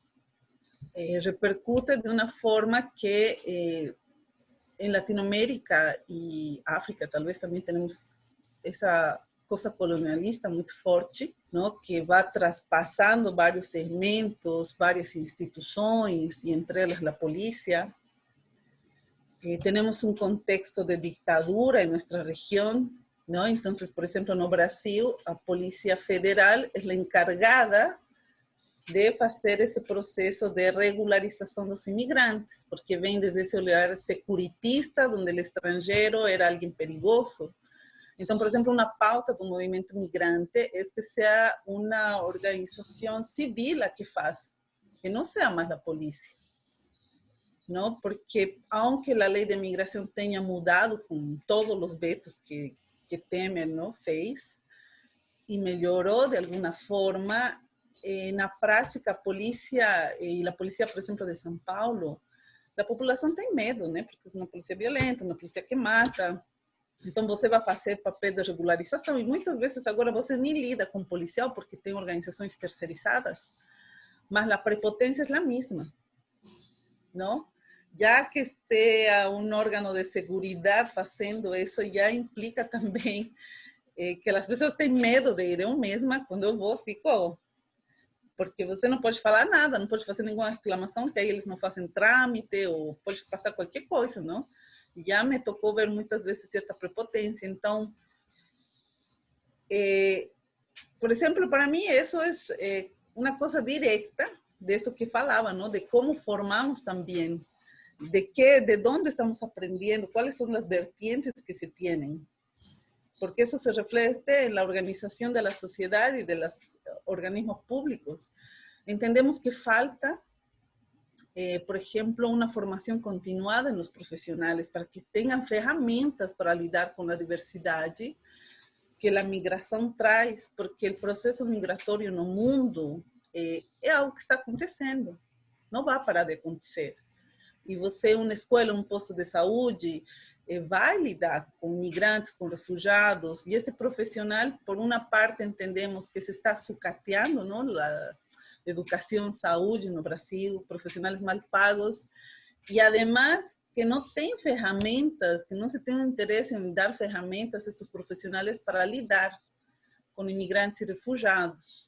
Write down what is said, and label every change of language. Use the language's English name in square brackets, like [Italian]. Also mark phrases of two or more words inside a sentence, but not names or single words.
[Portuguese] Repercute de uma forma que em Latinoamérica e África talvez também temos essa coisa colonialista muito forte, não? Que vai traspassando vários segmentos, várias instituições, e entre elas a polícia. Temos um contexto de ditadura em nossa região, ¿no? [Spanish] Entonces, por ejemplo, [Portuguese] no Brasil, [Spanish] a Policía Federal es la encargada de hacer ese proceso de regularización de los inmigrantes, porque ven desde ese lugar securitista, donde el extranjero era alguien perigoso. Entonces, por ejemplo, una pauta do movimiento migrante es que sea una organización civil la que hace, que no sea más la policía, ¿no? Porque aunque la ley de migración [Portuguese] tenha mudado [Spanish] con todos los vetos que Temer, ¿no? [Portuguese] fez e melhorou de alguma forma, na prática a polícia e a polícia, por exemplo, de São Paulo, a população tem medo, né? Porque é uma polícia violenta, uma polícia que mata. Então você vai fazer papel de regularização e muitas vezes agora você nem lida com policial porque tem organizações terceirizadas, mas a prepotência é a mesma, não? [Spanish] ya que esté un órgano de seguridad haciendo eso, ya implica [Portuguese] também que as pessoas têm medo de ir. Eu mesma, quando eu vou, fico... Porque você não pode falar nada, não pode fazer nenhuma reclamação, que aí eles não fazem trâmite, ou pode passar qualquer coisa, não? Já me tocou ver muitas vezes certa prepotência. Então, por exemplo, para mim, isso é uma coisa direta disso que falava, não? De como formamos também, de onde estamos aprendendo, quais são as vertientes que se têm. [Spanish] Porque eso se refleja en la organización de la sociedad y de los organismos públicos. Entendemos que falta, por ejemplo, una formación continuada en los profesionales para que tengan [Portuguese] ferramentas para lidar [Spanish] con la diversidad que la migración trae, porque el proceso migratorio [Portuguese] no mundo é algo que está acontecendo, não vai parar de acontecer. E você, uma escola, um posto de saúde, vai lidar com imigrantes, com refugiados, e esse profissional, por uma parte, entendemos que se está sucateando, não, a educação, saúde no Brasil, profissionais mal pagos, e, además, que não tem ferramentas, que não se tem interesse em dar ferramentas a esses profissionais para lidar com imigrantes e refugiados.